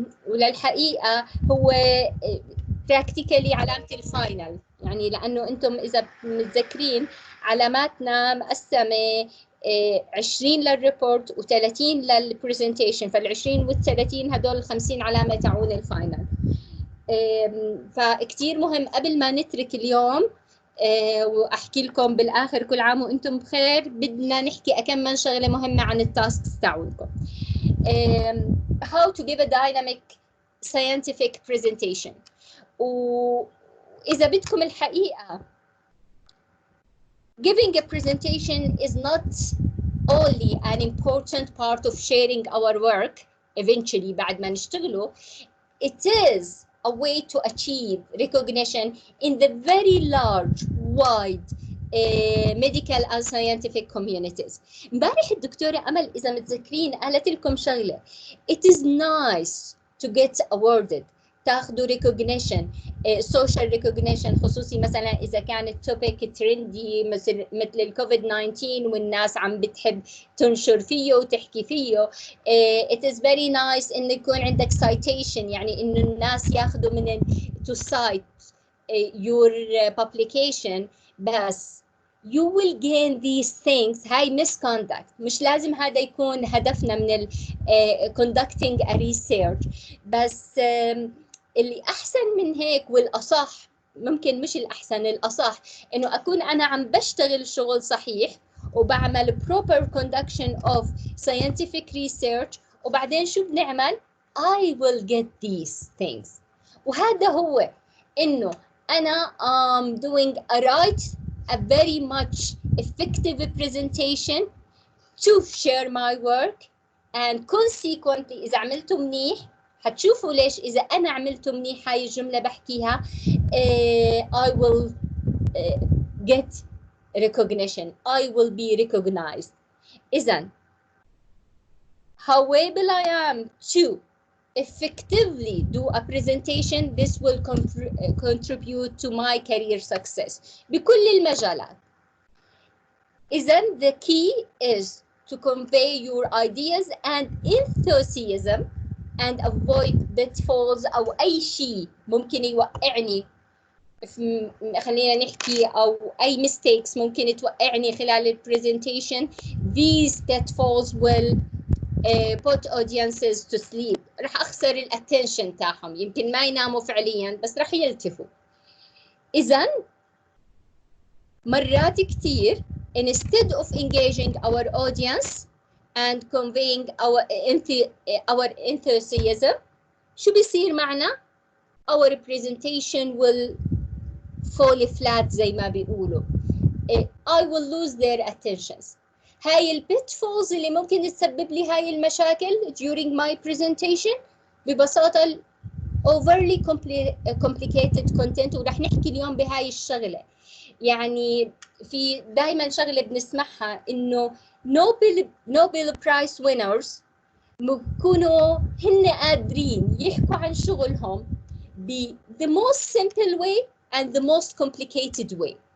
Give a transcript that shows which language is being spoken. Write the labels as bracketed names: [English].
[Arabic] وللحقيقة هو practically علامة الفاينل، يعني لأنه أنتم إذا متذكرين علاماتنا مقسمة 20 للريبورت و30 للبرزنتيشن، فال20 وال30 هدول 50 علامة تعون الفاينل. فكتير مهم قبل ما نترك اليوم واحكي لكم بالاخر كل عام وانتم بخير، بدنا نحكي كم من شغله مهمه عن التاسكس تاعونكم. [English] how to give a dynamic scientific presentation. [Arabic] واذا بدكم الحقيقه [English] giving a presentation is not only an important part of sharing our work eventually [Arabic] بعد ما نشتغله, [English] it is a way to achieve recognition in the very large, wide medical and scientific communities. [Arabic] امبارح الدكتورة أمل إذا متذكرين قالت لكم شغلة. [English] It is nice to get awarded، [Arabic] تاخذوا recognition، [English] social recognition، [Arabic] خصوصي مثلا إذا كان التوبيك ترندي مثل الكوفيد 19 والناس عم بتحب تنشر فيه وتحكي فيه. [English] It is very nice [Arabic] إنه يكون عندك [English] citation، [Arabic] يعني إنه الناس ياخذوا من [English] to cite your publication، بس you will gain these things. [Arabic] هاي misconduct، مش لازم هذا يكون هدفنا من [English] conducting a research، [Arabic] بس اللي أحسن من هيك والأصح، ممكن مش الأحسن، الأصح إنه أكون أنا عم بشتغل شغل صحيح وبعمل [English] proper conduction of scientific research، [Arabic] وبعدين شو بنعمل؟ [English] I will get these things. [Arabic] وهذا هو إنه أنا [English] doing a very much effective presentation to share my work, and consequently [Arabic] إذا عملته منيح هتشوفوا ليش إذا أنا عملته منيح هاي الجملة بحكيها [English] I will get recognition, I will be recognized. إذن how able I am to effectively do a presentation, this will contribute to my career success [Arabic] بكل المجالات. إذن [English] the key is to convey your ideas and enthusiasm and avoid pitfalls [Arabic] أو أي شيء ممكن يوقعني، خلينا نحكي، أو أي mistakes ممكن توقعني خلال البرزنتيشن. [English] These pitfalls will put audiences to sleep. [Arabic] رح أخسر الاتنشن تاعهم، يمكن ما يناموا فعليا بس رح يلتفوا. إذن مرات كتير [English] instead of engaging our audience and conveying our enthusiasm، [Arabic] شو بيصير معنا؟ [English] our presentation will fall flat [Arabic] زي ما بيقولوا. [English] I will lose their attentions. [Arabic] هاي البيتفولز اللي ممكن تسبب لي هاي المشاكل [English] during my presentation [Arabic] ببساطة [English] overly complicated content، [Arabic] ورح نحكي اليوم بهاي الشغلة. يعني في دائما شغلة بنسمعها إنه [English] Nobel Prize winners [Arabic] بيكونوا هن قادرين يحكوا عن شغلهم ب [English] the most simple way and the most complicated way.